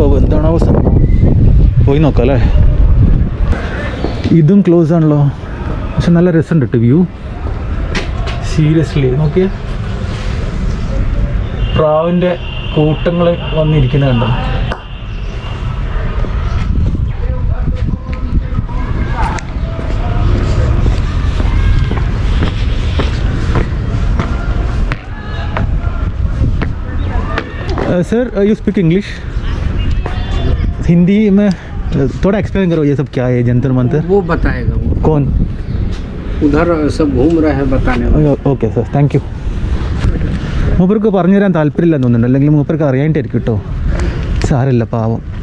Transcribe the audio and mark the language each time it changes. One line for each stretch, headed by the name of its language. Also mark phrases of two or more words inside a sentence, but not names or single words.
Malayalam: എന്താണാവോ സംഭവം? പോയി നോക്കാം അല്ലേ. ഇതും ക്ലോസ് ആണല്ലോ, പക്ഷെ നല്ല രസമുണ്ട് കേട്ടോ വ്യൂ. സീരിയസ്ലി നോക്കിയേ, പ്രാവിൻ്റെ കൂട്ടങ്ങൾ വന്നിരിക്കുന്നത് കണ്ടോ.
English: Sir you speak English?
Hindi: हिंदी में थोड़ा एक्सप्लेन करो, ये सब क्या है जंतर मंतर? वो बताएगा वो। कौन? उधर सब घूम रहे हैं बताने वाला।
English: Okay sir, thank you.
Malayalam: മൂപ്പർക്ക് പറഞ്ഞു തരാൻ താല്പര്യമില്ലെന്ന് തോന്നുന്നുണ്ട്, അല്ലെങ്കിൽ മൂപ്പർക്ക് അറിയാനായിട്ടായിരിക്കും കേട്ടോ. സാരമില്ല, പാവം.